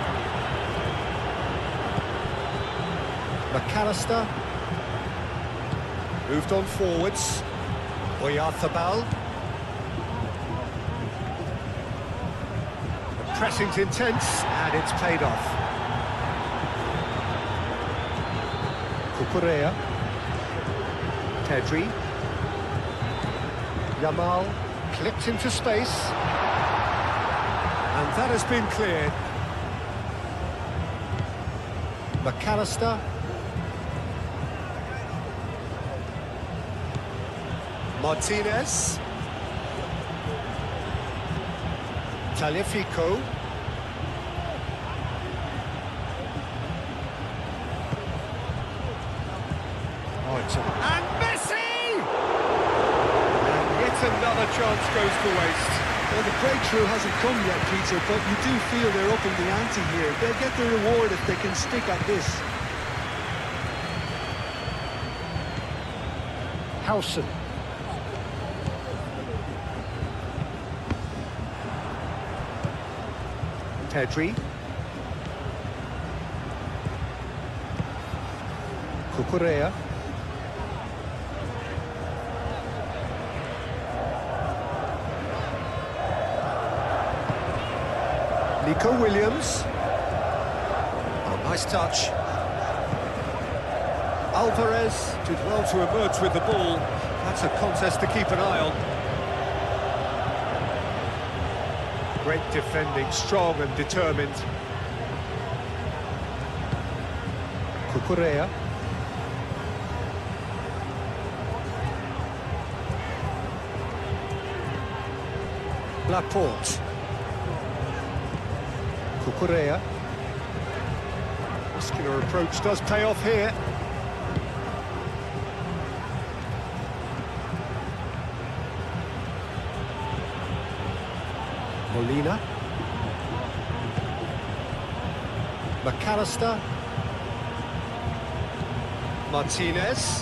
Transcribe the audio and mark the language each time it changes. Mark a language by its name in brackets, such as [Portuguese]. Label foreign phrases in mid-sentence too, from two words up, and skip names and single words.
[English] McAllister. Moved on forwards. Oyarzabal. The pressing's intense, and it's paid off. Cucurella. Pedri. Yamal clipped into space. And that has been cleared. McAllister. Martinez. Tagliafico. Oh, it's a... And Messi! And yet another chance goes to waste. Well, the breakthrough hasn't come yet, Peter, but you do feel they're upping the ante here. They'll get the reward if they can stick at this. Howson. Pedri. Cucurella. Nico Williams. Oh, nice touch. Alvarez did well to emerge with the ball. That's a contest to keep an eye on. Great defending, strong and determined. Cucurella. Laporte. Cucurella. Muscular approach does pay off here. Molina. McAllister. Martinez.